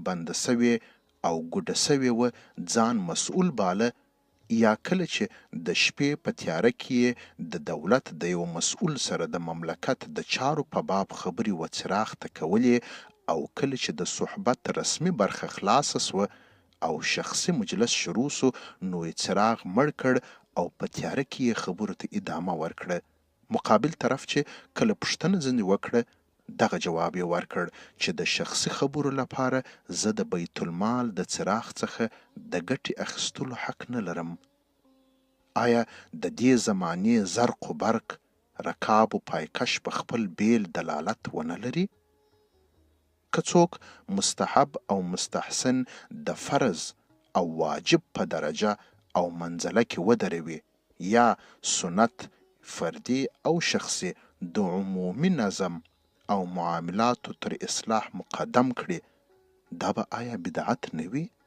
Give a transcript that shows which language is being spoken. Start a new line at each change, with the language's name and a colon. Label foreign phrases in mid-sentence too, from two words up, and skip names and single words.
Pashto: بنده سوې او ګوډه سوې وه ځان مسؤل باله، یا کله چې د شپې په تیاره کې د دولت د یو مسؤل سره د مملکت د چارو په باب خبرې و څراغ ته کولې، او کله چې د صحبت رسمي برخه خلاصه سوه او شخصي مجلس شروع سو، نو یې څراغ مړ کړ او په تیاره کې یې خبرو ته ادامه ورکړه. مقابل طرف چې کله پوښتنه ځینې وکړه، دغه جواب یې ورکړ چې د شخصي خبرو لپاره زه د بیت المال د څراغ څخه د ګټې اخیستلو حق نه لرم. آیا د دې زمانې زرق و برق رکاب و پایکش په خپل بیل دلالت ونه لري؟ که څوک مستحب او مستحسن د فرض او واجب په درجه او منزله کې ودروي، یا سنت فردي او شخصي د عمومي نظم او معاملاتو تر اصلاح مقدم کړي، دا به آیا بدعت نه وي؟